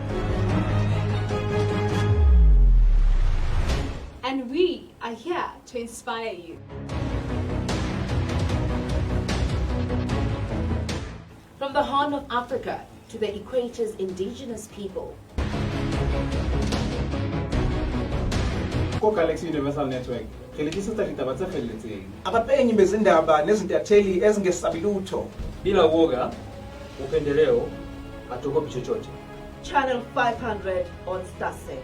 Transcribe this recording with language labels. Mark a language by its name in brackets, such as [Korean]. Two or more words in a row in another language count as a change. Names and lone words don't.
[English] And we are here to inspire you. From the Horn of Africa to the Equator's indigenous people. Galaxy Universal Network. [Southern Sotho] Khilikisa ditaba tse felletseng. [Zulu] Abapenyi bezindaba nezintatheli ezingesabilutho. [Swahili] Bila woga, upendeleo, hatuogopi chochote. [English] Channel 500 on StarSat.